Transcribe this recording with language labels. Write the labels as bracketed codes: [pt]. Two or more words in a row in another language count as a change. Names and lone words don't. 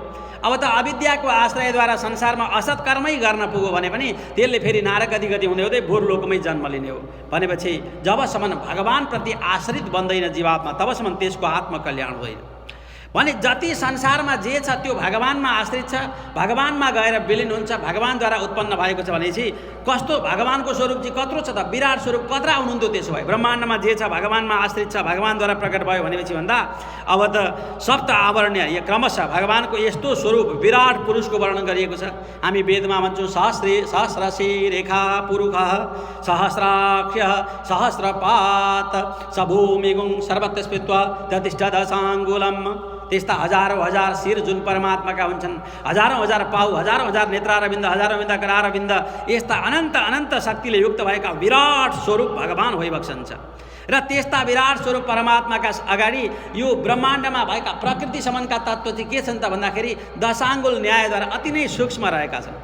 [ne] अब त अविद्याको आश्रयद्वारा संसारमा असत् कर्मै गर्न पुग्यो भने पनि त्यसले फेरि नारक गति हुँदै हुँदै भूलोकमै जन्म लिने हो भनेपछि जबसम्म भगवानप्रति आश्रित बन्दैन जीवात्मा तबसम्म त्यसको आत्मकल्याण हुँदैन भने जति संसारमा जे छ त्यो भगवानमा आश्रित छ, भगवानमा गएर विलिन हुन्छ, भगवानद्वारा उत्पन्न भएको छ भनेपछि कस्तो भगवानको स्वरूप चाहिँ कत्रो छ त, विराट स्वरूप कत्रा हुनुहुन्थ्यो त्यसो भए। ब्रह्माण्डमा जे छ भगवानमा आश्रित छ, भगवानद्वारा प्रकट भयो भनेपछि भन्दा अब त सप्त आवरणीय यो क्रमशः भगवानको यस्तो स्वरूप विराट पुरुषको वर्णन गरिएको छ। हामी वेदमा भन्छौँ [sa] सहस्रशी रेखा पुरुषः सहस्राक्ष सहस्रपात सभूमिगुं सर्वत्र स्थित्वा ततिष्ठ दशाङ्गुलम्। [ne] त्यस्ता हजारौँ हजार शिर जुन परमात्माका हुन्छन्, हजारौँ हजार पाउ, हजारौँ हजार नेत्रारविन्द, हजारौँ विन्द करारविन्द, यस्ता अनन्त अनन्त शक्तिले युक्त भएका विराट स्वरूप भगवान भइबक्सन्छ र त्यस्ता विराट स्वरूप परमात्माका अगाडि यो ब्रह्माण्डमा भएका प्रकृतिसम्मका तत्त्व चाहिँ के छन् त भन्दाखेरि दशाङ्गुल न्यायद्वारा अति नै सूक्ष्म रहेका छन्।